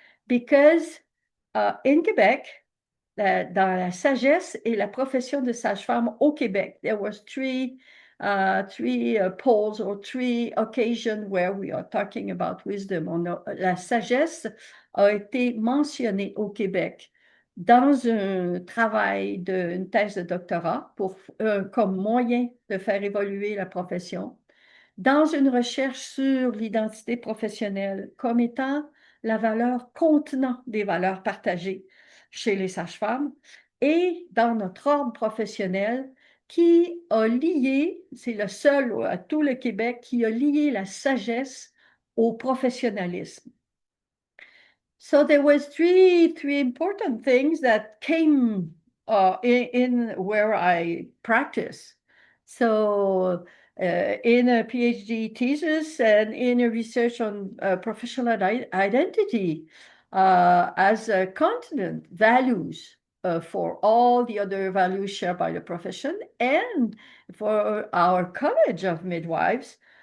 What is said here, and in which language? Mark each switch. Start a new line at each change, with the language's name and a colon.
English: Because in Quebec,
French: dans la sagesse et la profession de sage-femme au Québec.
English: There was three polls or 3 occasions where we are talking about wisdom.
French: La sagesse a été mentionnée au Québec dans un travail d'une thèse de doctorat comme moyen de faire évoluer la profession, dans une recherche sur l'identité professionnelle comme étant la valeur contenant des valeurs partagées chez les sages-femmes et dans notre ordre professionnel qui a lié, c'est le seul à tout le Québec, qui a lié la sagesse au professionnalisme.
English: So there was three important things that came in where I practice. So in a PhD thesis and in a research on professional identity as a continent, values for all the other values shared by the profession and for our College of Midwives